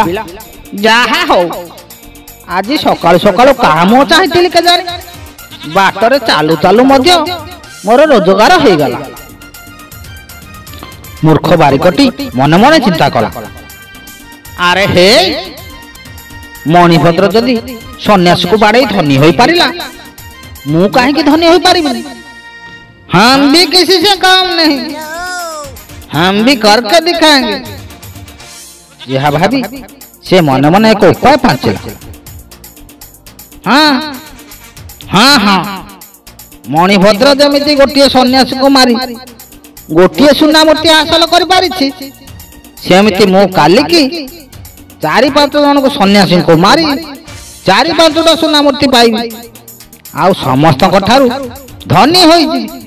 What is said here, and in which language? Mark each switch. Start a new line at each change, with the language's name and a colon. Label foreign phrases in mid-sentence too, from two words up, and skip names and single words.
Odia: ଯାହା ହଉ, ଆଜି ସକାଳୁ ସକାଳୁ କାହା ମୁହଁ ଚାହିଁଥିଲି କେଜାଣି, ବାଟରେ ଚାଲୁ ଚାଲୁ ମଧ୍ୟ ମୋର ରୋଜଗାର ହେଇଗଲା। ମୂର୍ଖ ବାରିକଟି ମନେ ମନେ ଚିନ୍ତା କଲା, ଆରେ ହେ, ମଣିଭଦ୍ର ଯଦି ସନ୍ନ୍ୟାସୀକୁ ବାଡ଼େଇ ଧନୀ ହୋଇପାରିଲା, ମୁଁ କାହିଁକି ଧନୀ ହୋଇପାରିବିନି?
Hindi: हम भी किसी से कम नहीं, हम भी करके दिखाएंगे।
Odia: ଏହା ଭାବି ସେ ମନେ ମନେ ଏକ ଉପାୟ ପାଞ୍ଚିଲା। ହଁ, ମଣିଭଦ୍ର ଯେମିତି ଗୋଟିଏ ସନ୍ନ୍ୟାସୀକୁ ମାରି ଗୋଟିଏ ସୁନା ମୂର୍ତ୍ତି ହାସଲ କରିପାରିଛି, ସେମିତି ମୁଁ କାଲିକି 4-5 ଜଣଙ୍କୁ ସନ୍ନ୍ୟାସୀଙ୍କୁ ମାରି 4-5ଟା ସୁନା ମୂର୍ତ୍ତି ପାଇବି, ଆଉ ସମସ୍ତଙ୍କ ଠାରୁ ଧନୀ ହୋଇଯିବି।